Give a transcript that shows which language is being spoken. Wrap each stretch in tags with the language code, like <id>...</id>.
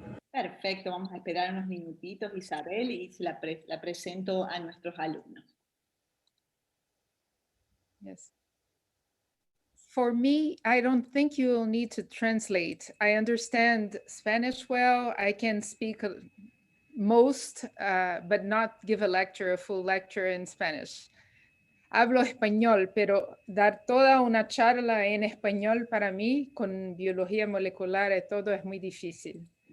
<es>Perfecto, vamos a esperar unos minutitos, Isabel, y la presento a nuestros alumnos.</es> <en>Yes. For me, I don't think you will need to translate. I understand Spanish well. I can speak most, but not give a lecture, a full lecture in Spanish.</en> <es>Hablo español, pero dar toda una charla en español para mí, con biología molecular y todo, es muy difícil.</es>